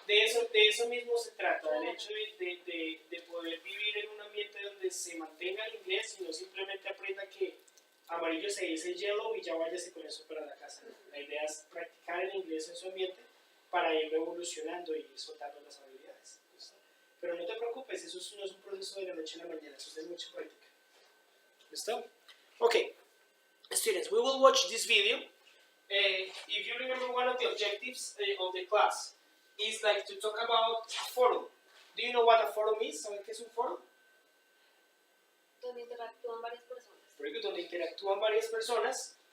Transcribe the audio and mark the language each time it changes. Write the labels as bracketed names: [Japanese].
[Spanish] de eso mismo se trata, del hecho de poder vivir en un ambiente donde se mantenga el inglés y no simplemente aprenda que amarillo se dice yellow y ya váyase con eso para la casa. La idea es practicar el inglés en su ambiente para irlo evolucionando y soltando las habilidades. ¿Listo? Pero no te preocupes, eso no es un proceso de la noche a la mañana, eso es de mucha práctica. ¿Listo? [English] Okay, students, we will watch this video. If you remember, one of the objectives of the class is like to talk about a forum. Do you know what a forum is? [Spanish] ¿Saben qué es un forum? Donde interactúan varias personas. Very good, donde interactúan varias personas.